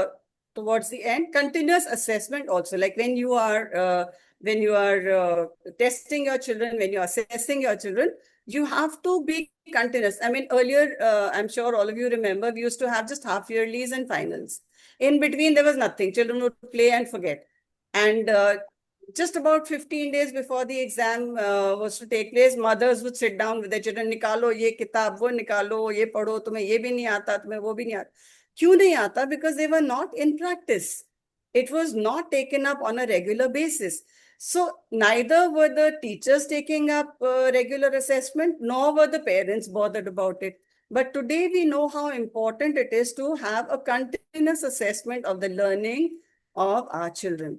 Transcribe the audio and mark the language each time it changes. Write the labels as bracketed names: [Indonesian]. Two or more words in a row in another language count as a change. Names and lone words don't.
[English] And towards the end, continuous assessment also, like when you are testing your children, when you're assessing your children, you have to be continuous. I mean, earlier, I'm sure all of you remember, we used to have just half yearlies and finals. In between, there was nothing. Children would play and forget. And just about 15 days before the exam was to take place, mothers would sit down with their children, [Hindi] निकालो ये किताब, वो निकालो, ये पढ़ो, तुम्हें ये भी नहीं आता, तुम्हें वो भी नहीं आता. क्यों नहीं आता? [English] Because they were not in practice. It was not taken up on a regular basis. So neither were the teachers taking up regular assessment, nor were the parents bothered about it. But today we know how important it is to have a continuous assessment of the learning of our children.